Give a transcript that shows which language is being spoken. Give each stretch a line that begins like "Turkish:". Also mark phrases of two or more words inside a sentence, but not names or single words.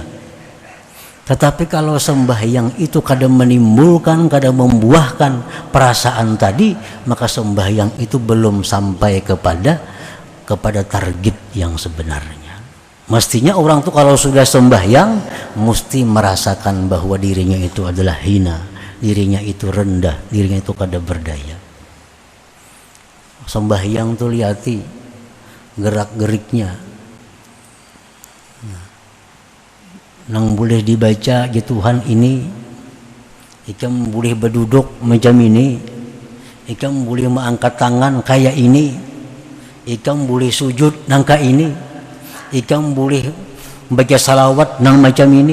Banjar: Tetapi kalau sembahyang itu kadang menimbulkan, kadang membuahkan perasaan tadi, maka sembahyang itu belum sampai kepada target yang sebenarnya. Mestinya orang tuh kalau sudah sembahyang mesti merasakan bahwa dirinya itu adalah hina, dirinya itu rendah, dirinya itu kada berdaya. Sembahyang tuh lihati gerak-geriknya, nang boleh dibaca ya Tuhan ini, ikam boleh berduduk macam ini, ikam boleh mengangkat tangan kayak ini, ikam boleh sujud nang kayak ini, ikam boleh baca salawat nang macam ini.